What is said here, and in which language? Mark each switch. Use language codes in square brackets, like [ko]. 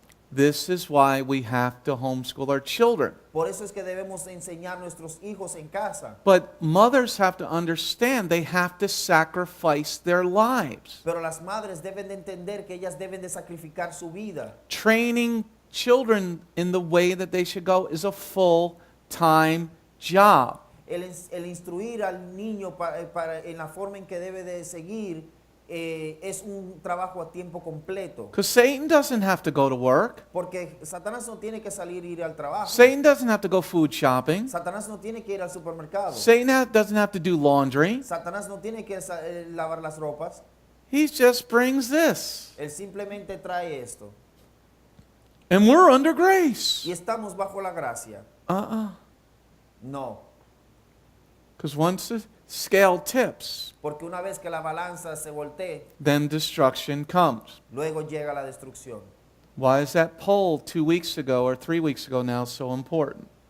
[en] This is why we have to homeschool our children. [es] Por eso es que debemos enseñar a nuestros hijos en casa. [en] But mothers have to understand they have to sacrifice their lives. [es] Pero las madres deben de entender que ellas deben de sacrificar su vida. [en] Training children in the way that they should go is a full-time job. [es] El instruir al niño en la forma en que debe de seguir es un trabajo a tiempo completo. [en] Because Satan doesn't have to go to work. [es] Porque Satanás no tiene que salir e ir al trabajo. [en] Satan doesn't have to go food shopping. [es] Satanás no tiene que ir al supermercado. [en] Satan doesn't have to do laundry. [es] Satanás no tiene que lavar las ropas. [en] He just brings this. [es] Él simplemente trae esto. [en] And we're under grace. [es] Y estamos bajo la gracia. [en] No. Because once the scale tips, [es] Porque una vez que la balanza se voltee, [en] then destruction comes. [es] luego llega la destrucción. [en] Why is that poll 2 weeks ago or 3 weeks ago now so important?